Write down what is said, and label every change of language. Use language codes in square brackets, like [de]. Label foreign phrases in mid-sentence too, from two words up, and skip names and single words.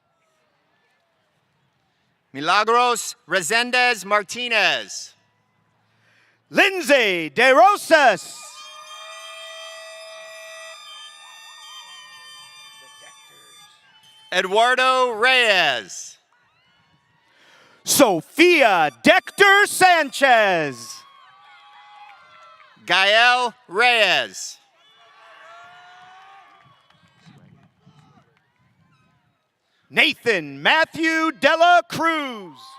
[en] Milagros Resendez Martinez. Lindsay De Rosas. Eduardo Reyes. Sophia Dector Sanchez. Gael Reyes. Nathan Matthew Dela Cruz.